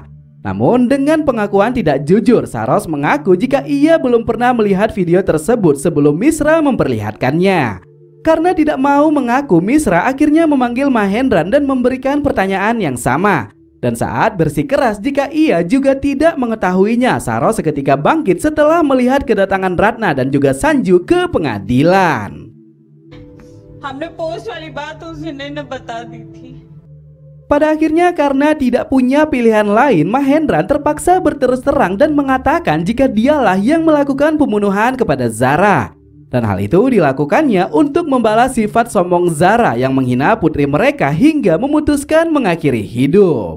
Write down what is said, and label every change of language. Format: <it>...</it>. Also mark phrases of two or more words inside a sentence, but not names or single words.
<id>Namun dengan pengakuan tidak jujur, Saros mengaku jika ia belum pernah melihat video tersebut sebelum Misra memperlihatkannya. Karena tidak mau mengaku, Misra akhirnya memanggil Mahendran dan memberikan pertanyaan yang sama. Dan saat bersikeras jika ia juga tidak mengetahuinya, Saros seketika bangkit setelah melihat kedatangan Ratna dan juga Sanju ke pengadilan.</id> <hi>हमने पोस्ट वाली बात उस दिन ने बता दी थी.</hi> <id>Pada akhirnya karena tidak punya pilihan lain, Mahendran terpaksa berterus terang dan mengatakan jika dialah yang melakukan pembunuhan kepada Zara. Dan hal itu dilakukannya untuk membalas sifat sombong Zara yang menghina putri mereka hingga memutuskan mengakhiri hidup.</id>